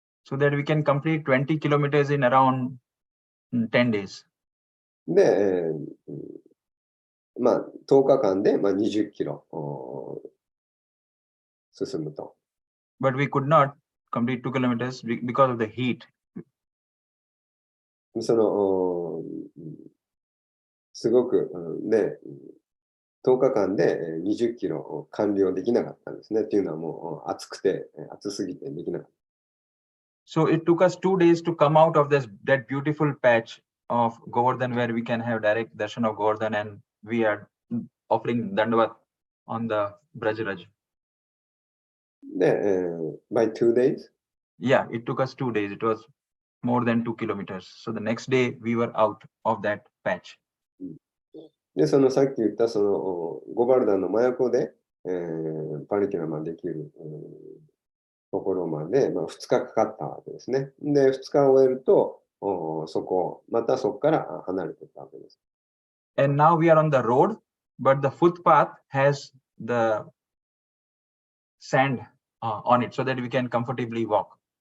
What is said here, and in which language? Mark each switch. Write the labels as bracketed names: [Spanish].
[English] So that we can complete 20 kilometers in around 10 days. [Japanese] で、10日間で、20キロ進むと。 [English] But we could not complete 2 kilometers because of the heat. [Japanese] その、すごく、で、10日間で20キロ完了できなかったんですね。っていうのはもう暑くて、暑すぎてできなかった。 [English] So it took us 2 days to come out of that beautiful patch of Govardhan where we can have direct darshan of Govardhan and we are offering Dandavat on the Brajraj. で、by 2 days? Yeah, it took us 2 days. It was more than 2 kilometers. So the next day we were out of that patch. [Japanese] で、そのさっき言ったそのゴバルダンの真横で、パリキラマできる、ところまで、2日かかったわけですね。で、2日終えると、またそこから離れていったわけです。 [English] And now we are on the road, but the footpath has the sand on it so that we can comfortably walk.